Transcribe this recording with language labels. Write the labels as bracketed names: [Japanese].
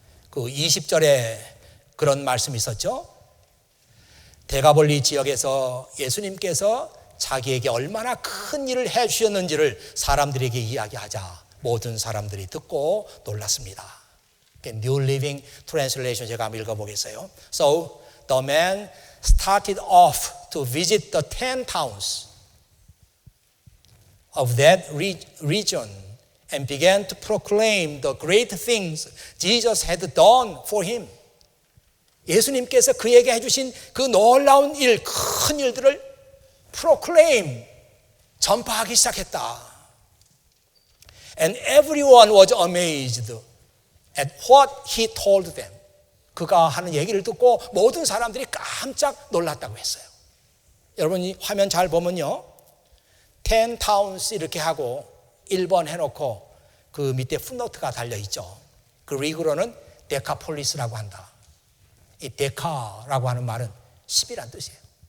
[Korean] 그 20절에 그런 말씀이 있었죠. 데가볼리 지역에서 예수님께서 자기에게 얼마나 큰 일을 해 주셨는지를 사람들에게 이야기하자 모든 사람들이 듣고 놀랐습니다. New Living Translation 제가 한번 읽어보겠어요. [English] So the man started off to visit the 10 towns of that region and began to proclaim the great things Jesus had done for him. [Korean] 예수님께서 그에게 해주신 그 놀라운 일, 큰 일들을 proclaim, 전파하기 시작했다. [English] And everyone was amazed at what he told them. [Korean] 그가 하는 얘기를 듣고 모든 사람들이 깜짝 놀랐다고 했어요. 여러분 이 화면 잘 보면요. [English] 10 towns [Korean] 이렇게 하고 1번 해놓고 그 밑에 풋노트가 달려있죠. 그리그로는 데카폴리스라고 한다. 이 데카라고 하는 말은 10이란 뜻이에요.